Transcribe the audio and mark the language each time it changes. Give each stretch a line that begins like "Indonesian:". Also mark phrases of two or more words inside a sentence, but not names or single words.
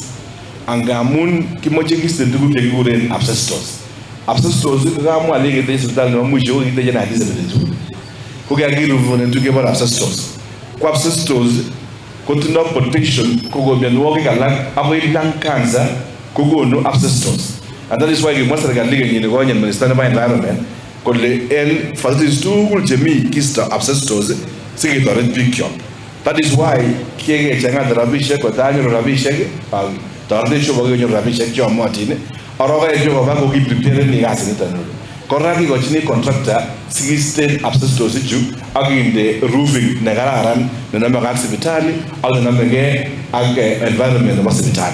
Kalenjin: Angamun kimoche kisten tuguk chekikuren asbestos. Asbestos kamwa lekete sipitali nebo mwisho ko kiteje 1972. Ko kakiruvune tuguk chebo asbestos. Ko asbestos kotindo potential kogo mionwogik alak akoi
English: lung cancer
Kalenjin: kokonu asbestos.
English: And that is why
Kalenjin: kimwa serikali kenyini konye minister nebo environment kole en facilities tugul chemi kisto asbestos siketoret bikyok.
English: That is why
Kalenjin: kikechangat rabisiek kotanyoru rabisiek toretech chebo konyor rabisiek chomotin orokaek chokoba ko kipreparen ikasiniton. Kora kikochini contractor sikisten asbestos ichu ak kinde roofing nekararan nenomegei ak sipitali ak nenomegei ak environment nebo sipitali.